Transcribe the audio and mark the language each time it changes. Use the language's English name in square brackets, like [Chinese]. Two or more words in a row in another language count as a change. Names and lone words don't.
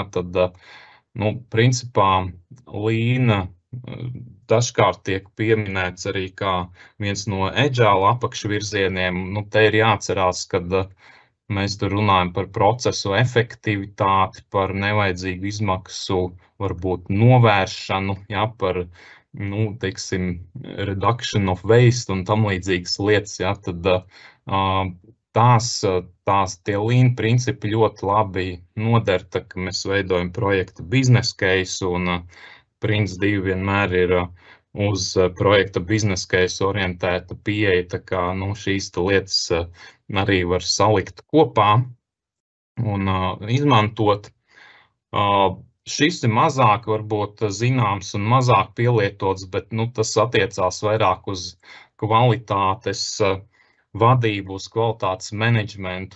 [Latvian] Tad, principā Lean dažkārt tiek pieminēts arī kā viens no agile apakšvirzieniem. Te ir jāatcerās, kad mēs tur runājam par procesu efektivitāti, par nevajadzīgu izmaksu, varbūt novēršanu, ja, par, teiksim, [English] reduction of waste [Latvian] un tam līdzīgas lietas, ja, tad tie Lean principi ļoti labi noder, ka mēs veidojam projekta [English] business case, [Latvian] un Prince2 vienmēr ir uz projekta [English] business case [Latvian] orientēta pieeja, tā kā šīs lietas arī var salikt kopā un izmantot. Šis ir mazāk varbūt zināms un mazāk pielietots, bet tas attiecās vairāk uz kvalitātes vadību, uz kvalitātes menedžmentu.